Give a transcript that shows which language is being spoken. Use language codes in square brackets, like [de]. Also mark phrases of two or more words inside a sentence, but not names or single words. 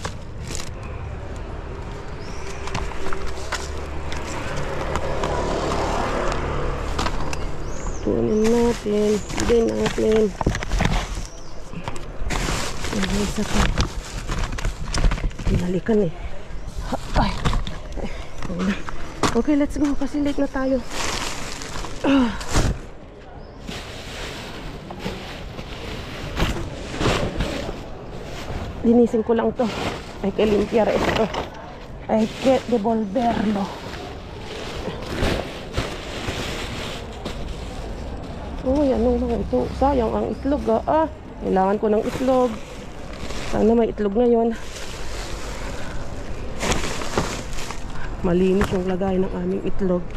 [tl] Kunin natin. Bigay natin. Isa pa. Pinalikan eh. Okay, [en] let's go [tl] kasi late na tayo. Linisin ko lang to. [es] Hay que limpiar esto. Hay que devolverlo. [tl] Uy, anong mga ito? Sayang ang itlog kailangan ko ng itlog. Sana may itlog ngayon. Malinis yung lagay ng aming itlog.